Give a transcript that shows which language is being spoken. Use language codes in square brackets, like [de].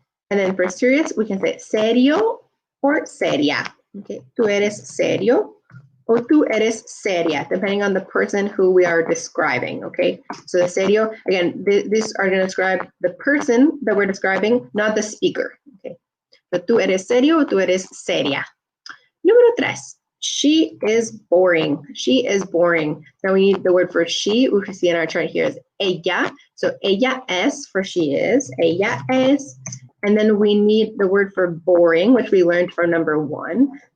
[en] And then for serious, we can say serio or seria. Okay, [es] tú eres serio [en] or [es] tú eres seria, [en] depending on the person who we are describing. Okay, so the serio, again, these are going to describe the person that we're describing, not the speaker. [es] Okay, so tú eres serio or tú eres seria. Número tres, [en] she is boring. She is boring. Now we need the word for she, which we see in our chart here is ella. So [es] ella es [en] for she is, ella es. And then we need the word for boring, which we learned from number one.